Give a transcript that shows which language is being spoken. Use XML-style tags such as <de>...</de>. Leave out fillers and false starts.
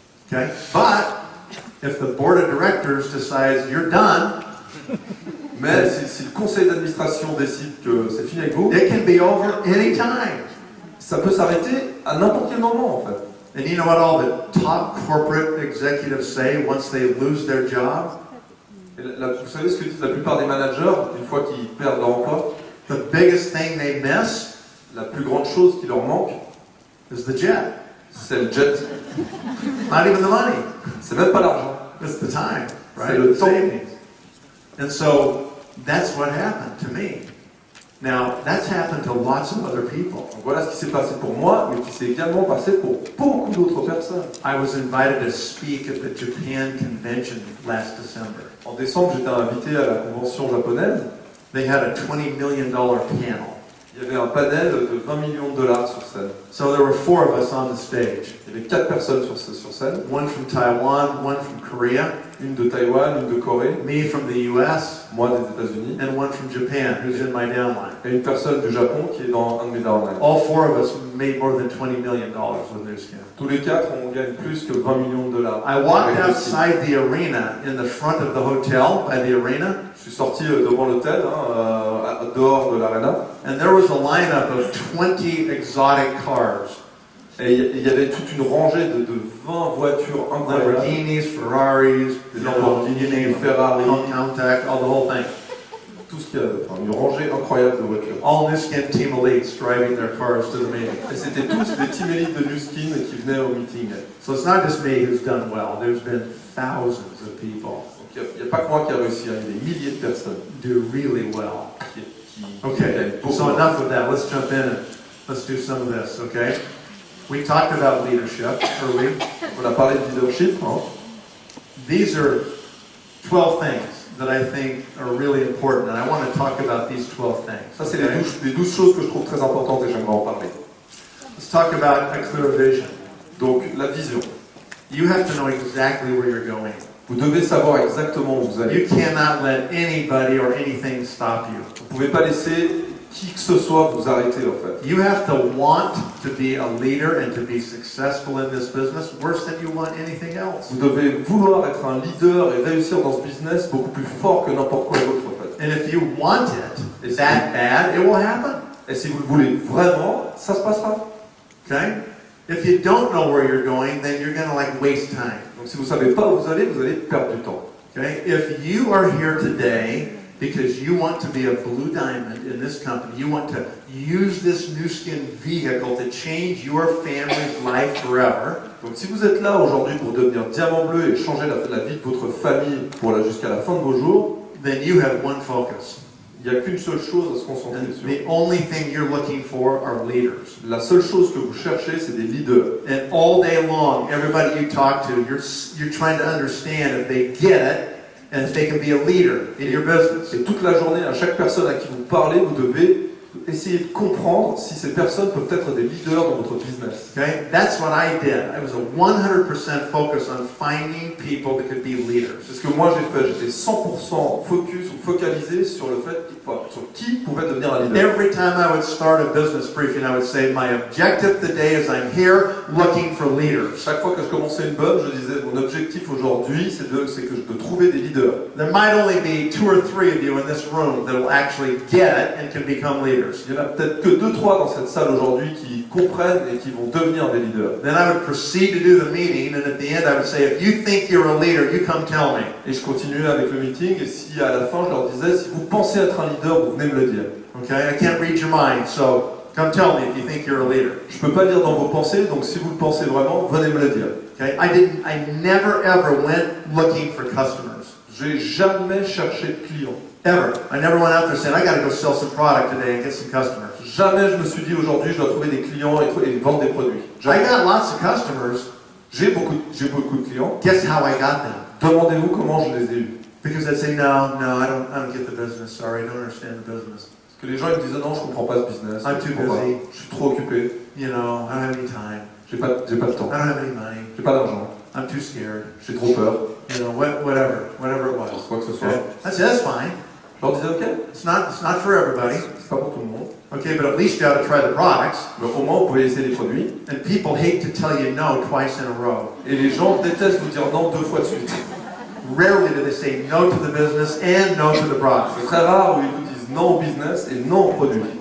<en>Okay, but if the board of directors decides you're done,</en> <fr>Mais si le conseil d'administration décide que c'est fini avec vous,</fr> <en>it can be over anytime.</en> <fr>ça peut s'arrêter à n'importe quel moment, en fait.</fr> <en>And you know what all the top corporate executives say once they lose their job?</en> <fr>Et vous savez ce que disent la plupart des managers une fois qu'ils perdent leur emploi?</fr> <en>The biggest thing they miss</en> <fr>La plus grande chose qui leur manque,</fr> <en>is the jet.</en> <fr>c'est le jet.</fr> <en>Not even the money.</en> <fr>C'est même pas l'argent.</fr> <en>It's the time, right?</en> <fr>C'est le temps.</fr> <en>Savings. And so that's what happened to me. Now, that's happened to lots of other people.</en> <fr>Donc voilà ce qui s'est passé pour moi, mais qui s'est également passé pour beaucoup d'autres personnes.</fr> <en>I was invited to speak at the Japan convention last December.</en> <fr>En décembre, j'étais invité à la convention japonaise.</fr> <en>They had a $20 million panel.</en> <fr>Il y avait un panel de 20 millions de dollars sur scène.</fr> <en>So there were 4 of us on the stage.</en> <fr>Il y avait 4 personnes sur scène.</fr> <en>One from Taiwan, one from Korea,</en> <fr>Une de Taïwan, une de Corée,</fr> <en>me from the US,</en> <fr>moi des États-Unis,</fr> <en>and one from Japan, who's in my downline.</en> <fr>et une personne du Japon qui est dans un de mes downlines.</fr> <en>All 4 of us made more than $20 million with Nu Skin.</en> <fr>Tous les 4, on gagne plus que 20 millions de dollars.</fr> <en>I walked</en> <fr>Avec le site.</fr> <en>outside the arena, in the front of the hotel, by the arena,</en> <fr>Je suis sorti devant l'hôtel, dehors de l'arena,</fr> <en>and there was a lineup of 20 exotic cars.</en> <fr>et il y avait toute une rangée de 20 voitures incroyables.</fr> <en>Lamborghinis, Ferraris,</en> <fr>Des Lamborghini,</fr> <en>you name it,</en> <fr>Ferrari,</fr> <en>Countach, all the whole thing.</en> <fr>tout ce qu'il y avait. Enfin, une rangée incroyable de voitures.</fr> <en>All Nu Skin team elites driving their cars to the meeting.</en> <fr>Et c'était tous des team élites de Nu Skin qui venaient au meeting.</fr> <en>So it's not just me who's done well. There's been thousands of people</en> <fr>Donc il n'y a pas que moi qui a réussi, il y a des milliers de personnes</fr> <en>do really well.</en> <fr>qui</fr> <en>Okay,</en> <fr>gagnent beaucoup.</fr> <en>so enough of that. Let's jump in and let's do some of this, okay? We talked about leadership earlier.</en> <fr>On a parlé de leadership, hein.</fr> <en>These are 12 things that I think are really important, and I want to talk about these 12 things.</en> <fr>Ça, c'est</fr> <en>okay?</en> <fr>les 12 choses que je trouve très importantes et j'aimerais en parler.</fr> <en>Let's talk about a clear vision.</en> <fr>Donc, la vision.</fr> <en>You have to know exactly where you're going.</en> <fr>Vous devez savoir exactement où vous allez.</fr> <en>You cannot let anybody or anything stop you.</en> <fr>Vous ne pouvez pas laisser qui que ce soit vous arrêter, en fait.</fr> <en>You have to want to be a leader and to be successful in this business worse than you want anything else.</en> <fr>Vous devez vouloir être un leader et réussir dans ce business beaucoup plus fort que n'importe quoi d'autre, en fait.</fr> <en>And if you want it that bad, it will happen.</en> <fr>Et si vous le voulez vraiment, ça se passera.</fr> <en>Okay? If you don't know where you're going, then you're going to like waste time.</en> <fr>Donc si vous ne savez pas où vous allez perdre du temps.</fr> <en>Okay? If you are here today because you want to be a blue diamond in this company, you want to use this Nu Skin vehicle to change your family's life forever,</en> <fr>Donc si vous êtes là aujourd'hui pour devenir diamant bleu et changer la vie de votre famille jusqu'à la fin de vos jours,</fr> <en>then you have one focus.</en> <fr>il n'y a qu'une seule chose à se concentrer</fr> <en>And</en> <fr>sur.</fr> <en>the only thing you're looking for are leaders.</en> <fr>La seule chose que vous cherchez, c'est des leaders.</fr> <en>And all day long, everybody you talk to, you're trying to understand if they get it and if they can be a leader in your business.</en> <fr>Et toute la journée, à chaque personne à qui vous parlez, vous devez essayer de comprendre si ces personnes peuvent être des leaders dans votre business.</fr> <en>Okay? That's what I did. I was a 100% focus on finding people that could be leaders.</en> <fr>C'est ce que moi j'ai fait. J'étais 100% focus ou focalisé sur le fait, sur qui pouvait devenir un leader.</fr> <en>Every time I would start a business briefing, I would say, my objective today is I'm here looking for leaders.</en> <fr>Chaque fois que je commençais une bonne, je disais mon objectif aujourd'hui, c'est de trouver des leaders.</fr> <en>There might only be 2 or 3 of you in this room that will actually get it and can become leaders.</en> <fr>Il y en a peut-être que 2-3 dans cette salle aujourd'hui qui comprennent et qui vont devenir des leaders.</fr> <en>Then I would proceed to do the meeting, and at the end I would say, if you think you're a leader, you come tell me.</en> <fr>Et je continuais avec le meeting, et si à la fin je leur disais, si vous pensez être un leader, vous venez me le dire.</fr> <en>Okay? I can't read your mind, so come tell me if you think you're a leader.</en> <fr>Je peux pas lire dans vos pensées, donc si vous le pensez vraiment, venez me le dire.</fr> <en>Okay? I never ever went looking for customers.</en> <fr>J'ai jamais cherché de clients.</fr> <en>Ever. I never went out there saying, I got to go sell some product today and get some customers.</en> <fr>Jamais je me suis dit aujourd'hui je dois trouver des clients et vendre des produits.</fr> <en>I</en> <fr>Jamais.</fr> <en>got lots of customers.</en> <fr>J'ai beaucoup de clients.</fr> <en>Guess how I got them?</en> <fr>Demandez-vous comment je les ai eus.</fr> <en>Because I'd say, no, I don't get the business. Sorry, I don't understand the business.</en> <fr>Parce que les gens ils me disaient non, je comprends pas ce business.</fr> <en>I'm</en> <fr>Je</fr> <en>too</en> <fr>comprends pas.</fr> <en>busy.</en> <fr>Je suis trop occupé.</fr> <en>You know, I don't have any time.</en> <fr>J'ai pas le temps.</fr> <en>I don't have any money.</en> <fr>J'ai pas d'argent.</fr> <en>I'm too scared.</en> <fr>J'ai trop peur.</fr> <en>You know, whatever it was.</en> <fr>Quoi que ce soit.</fr> <en>Okay? That's fine.</en> <fr>Je leur disais, ok,</fr> <en>It's not for everybody.</en> <fr>c'est pas pour tout le monde.</fr> <en>Okay, but at least you ought to try the products.</en> <fr>Mais au moins, vous pouvez essayer les produits.</fr> <en>And people hate to tell you no twice in a row.</en> <fr>Et les gens détestent vous dire non 2 fois de suite.</fr> <en>Rarely do they say no to the business and no to the</en> <fr>C'est</fr> <en>product.</en> <fr>très rare où ils vous disent non au business et non au produit.</fr>